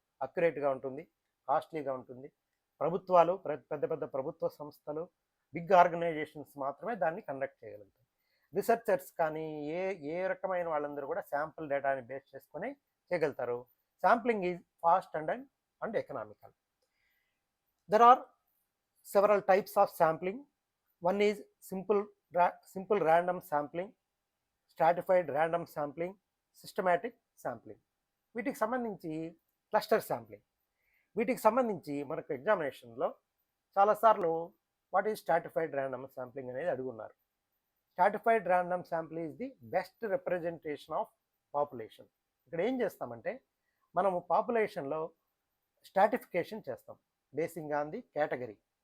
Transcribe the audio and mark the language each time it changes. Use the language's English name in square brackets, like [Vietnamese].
[Telugu] అక్యురేట్గా ఉంటుంది, కాస్ట్లీగా ఉంటుంది. ప్రభుత్వాలు, పెద్ద పెద్ద ప్రభుత్వ సంస్థలు, బిగ్ ఆర్గనైజేషన్స్ మాత్రమే దాన్ని కండక్ట్ చేయగలుగుతాయి. రీసెర్చర్స్ కానీ ఏ రకమైన వాళ్ళందరూ కూడా శాంపుల్ డేటాని బేస్ చేసుకొని చేయగలుగుతారు. [English] Sampling is fast and economical. There are several types of sampling. One is simple random sampling, stratified random sampling, systematic sampling. [Telugu] వీటికి సంబంధించి క్లస్టర్ శాంప్లింగ్. వీటికి సంబంధించి మనకు ఎగ్జామినేషన్లో చాలాసార్లు [English] what is stratified random sampling [Telugu] అనేది అడుగున్నారు. [English] Stratified random sampling is the best representation of population. [Telugu] ఇక్కడ ఏం చేస్తామంటే మనము పాపులేషన్లో స్ట్రాటిఫికేషన్ చేస్తాం [English] Basing on the category.